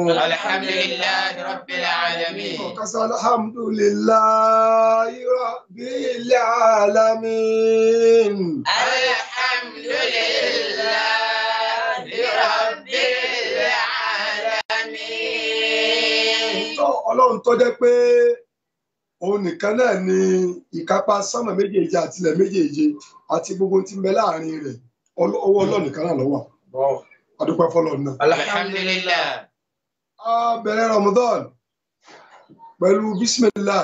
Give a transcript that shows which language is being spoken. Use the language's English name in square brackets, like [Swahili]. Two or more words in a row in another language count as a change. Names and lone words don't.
[Arabic] الحمد لله رب العالمين. الحمد لله رب العالمين. الحمد لله رب العالمين. [Yoruba] Ọlọ́run tó jẹ́ pé òun nìkan náà ni ìkápá sánmà méjèèje àtilẹ̀ méjèèje àti gbogbo tí ń bẹ láàrin rẹ̀ ọwọ́ Ọlọ́run nìkan náà ló wà. A dúpẹ́ fọ́lọ́run náà. Alhamdulillah. A bẹ̀rẹ̀ Ramadan pẹ̀lú bismillah.